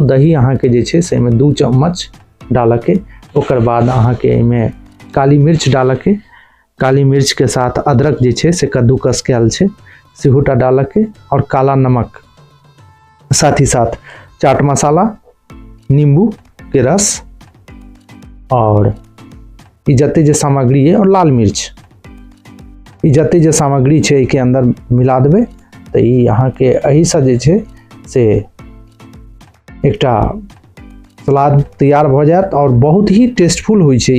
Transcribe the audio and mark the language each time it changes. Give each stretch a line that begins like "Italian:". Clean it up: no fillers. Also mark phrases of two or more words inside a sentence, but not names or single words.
Maithili: दही अहाँ के जे छे से में 2 चम्मच डाल के, ओकर बाद अहाँ के इनमें काली मिर्च डाल के, काली मिर्च के साथ अदरक जे छे से कद्दूकस कैल छे सेहुटा डाल के, और काला नमक, साथ ही साथ चाट मसाला, नींबू के रस, और ई जते जे सामग्री है, और लाल मिर्च, ई जते जे सामग्री छे के अंदर मिला देबे। तो ई अहाँ के एही से जे छे से एकटा सलाद तैयार भ जात और बहुत ही टेस्टफुल होइ छे।